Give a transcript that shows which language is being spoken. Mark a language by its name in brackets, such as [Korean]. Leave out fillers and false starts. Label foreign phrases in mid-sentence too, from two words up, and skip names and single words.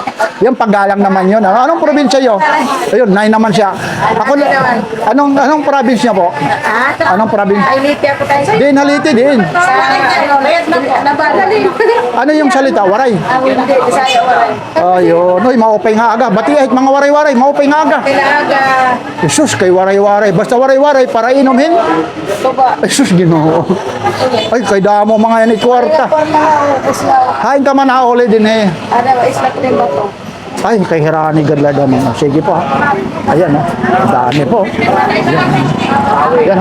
[Filipino] Yan, paggalang naman yun. Anong probinsya yun? Ayun, nay naman siya. Ako, anong probinsya po? Anong probinsya? Haliti ako tayo sa'yo. Din, haliti din. Ano yung salita? Waray? Hindi, Bisaya waray. Ayun. Uy, [Waray] maupay nga aga. Bati ay mga waray-waray, maupay nga aga. Kailaga. Jesus, kay waray-waray. Basta waray-waray para inumin. Tuba. Jesus, Ginoo. Ay, kay damo mga yan ikwarta. Hain ka man huli din eh. [Filipino] Ano, isla ko din ba ito? [Waray] Ay, kay Hirani Gadla naman. [Filipino] Sige po ha. Ayan ha. Dami po. Ayan ha.